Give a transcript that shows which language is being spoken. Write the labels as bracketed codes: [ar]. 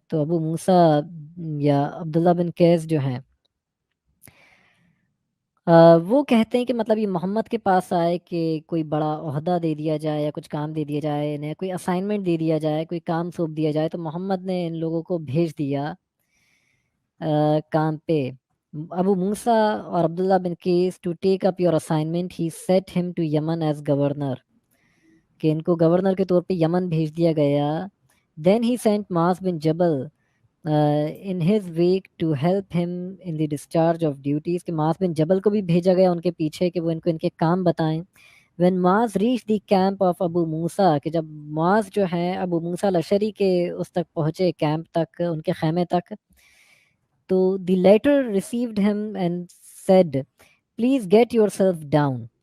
[ur] تو ابو موسیٰ یا عبداللہ بن قیس جو ہیں وہ کہتے ہیں کہ مطلب یہ محمد کے پاس آئے کہ کوئی بڑا عہدہ دے دیا جائے یا کچھ کام دے دیا جائے, انہیں کوئی اسائنمنٹ دے دیا جائے, کوئی کام سونپ دیا جائے, تو محمد نے ان لوگوں کو بھیج دیا کام پہ. [en] Abu Musa or Abdullah bin Qais to take up your assignment, he sent him to Yemen as governor. [ur] کہ ان کو گورنر کے طور پہ یمن بھیج دیا گیا. [en] Then he sent Maas bin Jabal in his wake to help him in the discharge of duties. [ur] کہ Maas bin Jabal کو بھی بھیجا گیا ان کے پیچھے کہ وہ ان کو ان کے کام بتائیں. [en] When Maas reached the camp of Abu Musa, [ur] کہ جب معاذ جو ہیں ابو موسیٰ الاشعری کے اس تک پہنچے کیمپ تک, ان کے خیمے تک, تو [en] the latter received him and said, please get yourself down.